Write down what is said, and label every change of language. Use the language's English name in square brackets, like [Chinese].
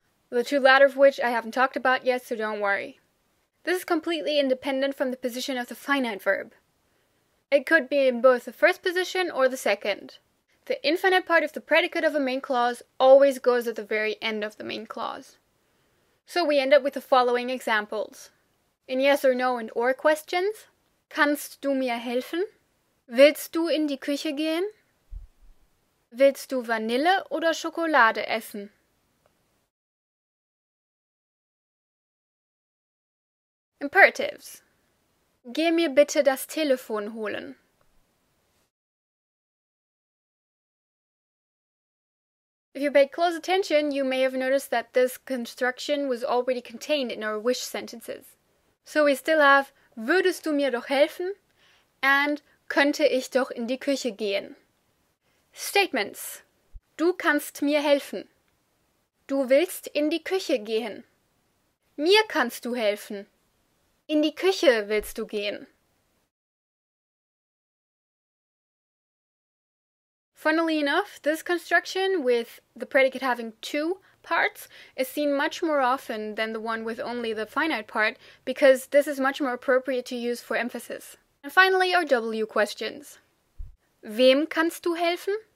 [English] The two latter of which I haven't talked about yet, so don't worry. This is completely independent from the position of the finite verb. It could be in both the first position or the second. The infinite part of the predicate of a main clause always goes at the very end of the main clause. So we end up with the following examples. In yes or no and or questions, [German] kannst du mir helfen? Willst du in die Küche gehen? Willst du Vanille oder Schokolade essen? Imperatives. Geh mir bitte das Telefon holen. [English] If you paid close attention, you may have noticed that this construction was already contained in our wish sentences. So we still have [German] würdest du mir doch helfen [English] and [German] könnte ich doch in die Küche gehen. [English] Statements. [German] Du kannst mir helfen. Du willst in die Küche gehen. Mir kannst du helfen. In die Küche willst du gehen. [English] Funnily enough, this construction with the predicate having two parts is seen much more often than the one with only the finite part because this is much more appropriate to use for emphasis. And finally, our W questions. [German] Wem kannst du helfen?